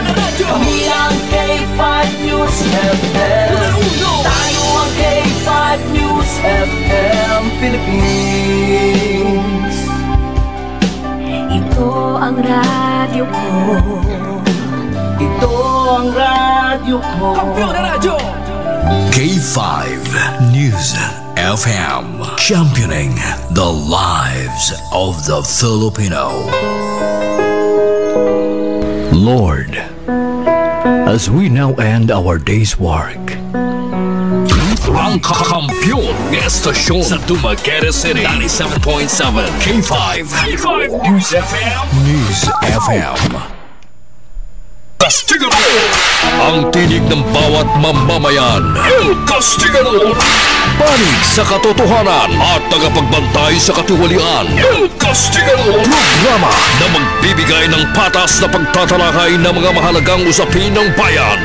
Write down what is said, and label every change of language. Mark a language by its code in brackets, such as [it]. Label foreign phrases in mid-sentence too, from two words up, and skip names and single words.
[tl] Kami ang K5 News FM. Tayo ang K5 News FM Philippines. Ito ang radyo ko. Ito ang radyo ko. Kampyon na radyo! [en] K5 News FM, championing the lives of the Filipino. Lord, as we now end our day's work, [tl] ang kakampiyon ng estasyon sa Dumaguete City, 97.7 K5 News FM. News FM. Castigador! Ang tinig ng bawat mamamayan. El Castigador! Panig sa katotohanan at tagapagbantay sa katiwalian. El Castigador! Programa na magbibigay ng patas na pagtatalakay ng mga mahalagang usapin ng bayan.